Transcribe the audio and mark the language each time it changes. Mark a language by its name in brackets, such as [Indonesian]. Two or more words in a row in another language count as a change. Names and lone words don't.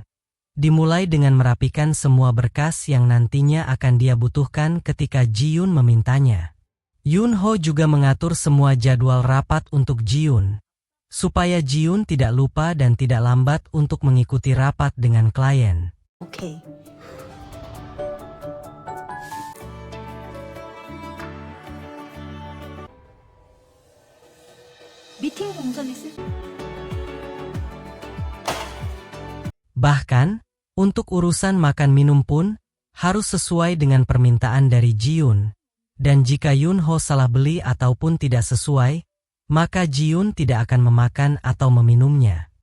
[Indonesian] Dimulai dengan merapikan semua berkas yang nantinya akan dia butuhkan ketika Jiun memintanya. Yunho juga mengatur semua jadwal rapat untuk Jiun, supaya Jiun tidak lupa dan tidak lambat untuk mengikuti rapat dengan klien. [Korean] 오케이. 미팅 동선 있을? [Indonesian] Bahkan, untuk urusan makan minum pun, harus sesuai dengan permintaan dari Jiun. Dan jika Yunho salah beli ataupun tidak sesuai, maka Jiun tidak akan memakan atau meminumnya.